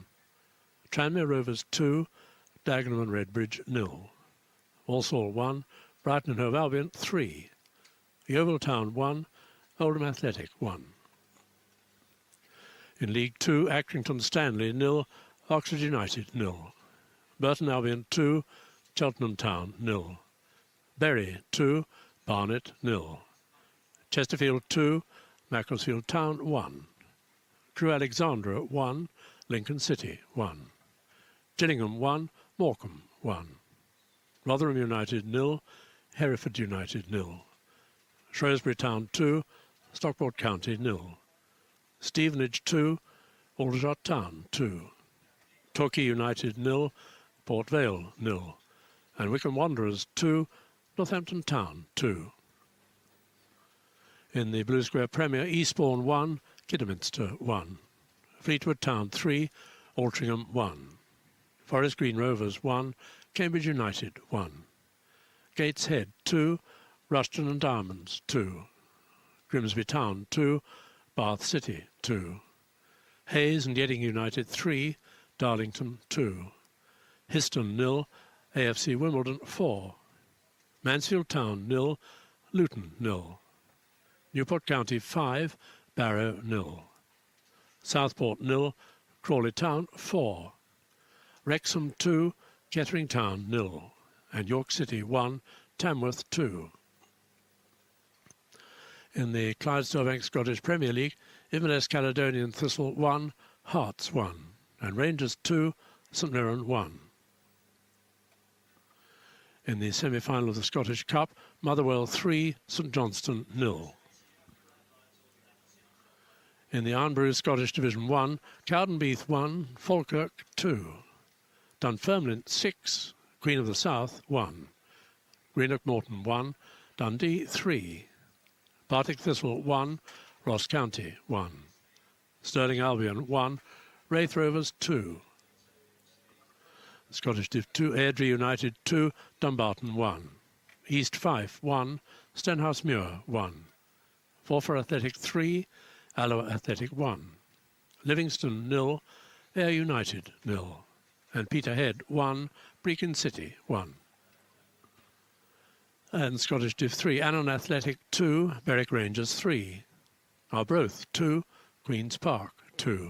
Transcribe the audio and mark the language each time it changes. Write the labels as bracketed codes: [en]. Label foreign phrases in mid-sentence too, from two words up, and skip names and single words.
[en] Tranmere Rovers 2, Dagenham and Redbridge 0. Walsall 1, Brighton and Hove Albion 3. Yeovil Town 1, Oldham Athletic 1. In League 2, Accrington Stanley 0, Oxford United 0. Burton Albion 2, Cheltenham Town 0. Bury 2, Barnet 0. Chesterfield 2, Macclesfield Town 1. Crewe Alexandra 1, Lincoln City 1. Gillingham 1, Morecambe 1. Rotherham United 0, Hereford United 0. Shrewsbury Town 2, Stockport County 0. Stevenage 2, Aldershot Town 2. Torquay United 0, Port Vale 0. And Wycombe Wanderers 2, Northampton Town 2. In the Blue Square Premier, Eastbourne 1, Kidderminster 1. Fleetwood Town 3, Altrincham 1. Forest Green Rovers 1, Cambridge United 1. Gateshead 2, Rushton and Diamonds 2. Grimsby Town 2, Bath City 2. Hayes and Yeading United 3, Darlington 2. Histon 0, AFC Wimbledon 4. Mansfield Town 0, Luton 0. Newport County 5, Barrow 0. Southport 0, Crawley Town 4. Wrexham 2, Kettering Town 0. And York City 1, Tamworth 2. In the Clydesdale Scottish Premier League, Inverness Caledonian Thistle 1, Hearts 1. And Rangers 2, St Mirren 1. In the semi-final of the Scottish Cup, Motherwell 3, St Johnstone 0. In the Arnbrew Scottish Division 1, Cowdenbeath 1, Falkirk 2. Dunfermline 6, Queen of the South 1. Greenock Morton 1, Dundee 3. Partick Thistle 1, Ross County 1. Stirling Albion 1, Wraith Rovers 2. Scottish Div 2, Airdrie United 2, Dumbarton 1. East Fife 1, Stenhousemuir 1. Forfar Athletic 3, Alloa Athletic 1. Livingston 0, Ayr United 0. And Peterhead 1, Brecon City 1. And Scottish Div 3, Annan Athletic 2, Berwick Rangers 3. Arbroath 2, Queen's Park 2.